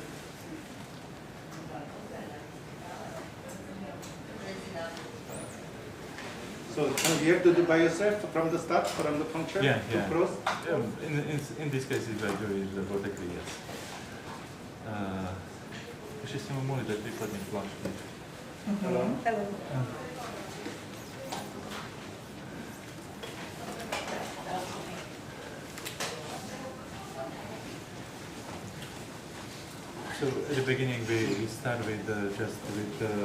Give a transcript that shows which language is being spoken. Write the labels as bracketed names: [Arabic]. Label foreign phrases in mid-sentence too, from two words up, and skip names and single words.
[English] So you have to do by yourself from the start, from the puncture Yeah, to yeah. cross? In this case, if I do it robotically, yes. [Slovak] Ešte ste mu mohli dať príkladne flašku. [English] Hello. Hello. So at the beginning we start with just with